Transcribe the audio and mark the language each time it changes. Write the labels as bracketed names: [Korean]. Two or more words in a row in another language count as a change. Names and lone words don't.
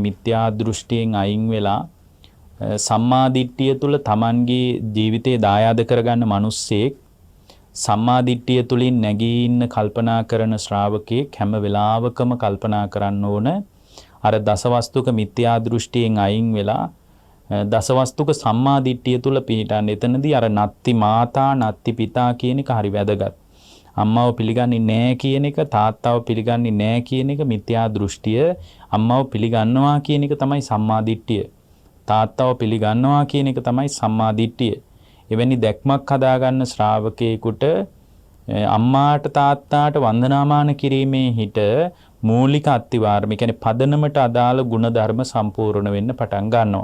[Sinhala] මිත්‍යා දෘෂ්ටියෙන් අයින් වෙලා සම්මාදිට්ඨිය තුල Tamanගේ ජීවිතේ දායාද කරගන්න මිනිස්සෙක්, සම්මාදිට්ඨිය තුලින් නැගී ඉන්න කල්පනා කරන ශ්‍රාවකෙක් හැම වෙලාවකම කල්පනා කරන්න ඕන අර දසවස්තුක මිත්‍යා දෘෂ්ටියෙන් අයින් වෙලා දසවස්තුක සම්මාදිට්ඨිය තුල පිහිටන්න. එතනදී අර [Pali] නත්ති මාතා නත්ති පිතා [Sinhala] කියන එක හරි වැදගත්. අම්මව පිළිගන්නේ නැහැ කියන එක, තාත්තව පිළිගන්නේ නැහැ කියන එක මිත්‍යා දෘෂ්ටිය. අම්මව පිළිගන්නවා කියන එක තමයි සම්මාදිට්ඨිය. තාත්තව පිළිගන්නවා කියන එක තමයි සම්මාදිට්ඨිය. එවැනි දැක්මක් හදාගන්න ශ්‍රාවකයෙකුට අම්මාට තාත්තාට වන්දනාමාන කිරීමේ හිට මූලික අත්තිවාරම, කියන්නේ පදනමට අදාළ ගුණධර්ම සම්පූර්ණ වෙන්න පටන් ගන්නවා.